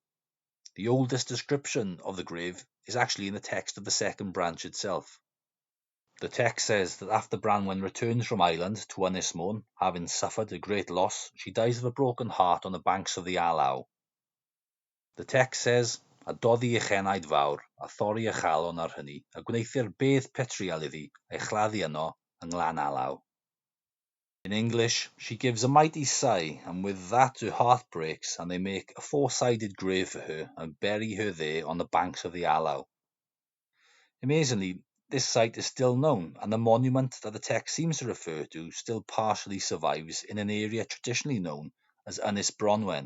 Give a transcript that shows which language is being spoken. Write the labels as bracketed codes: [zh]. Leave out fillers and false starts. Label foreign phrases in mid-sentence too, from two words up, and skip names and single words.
[en] The oldest description of the grave is actually in the text of the second branch itself. The text says that after Branwen returns from Ireland to Ynys Môn, having suffered a great loss, she dies of a broken heart on the banks of the Alaw. The text says, [cy] a doddi ei chenaid fawr, a thorri ei chalon ar hynny, a gwneithir bedd petriol iddi, ei chladdu yno, yng Nglan Alaw. [en] In English, she gives a mighty sigh, and with that her heart breaks, and they make a four-sided grave for her and bury her there on the banks of the Alaw. Amazingly, this site is still known, and the monument that the text seems to refer to still partially survives in an area traditionally known as Ynys Bronwen.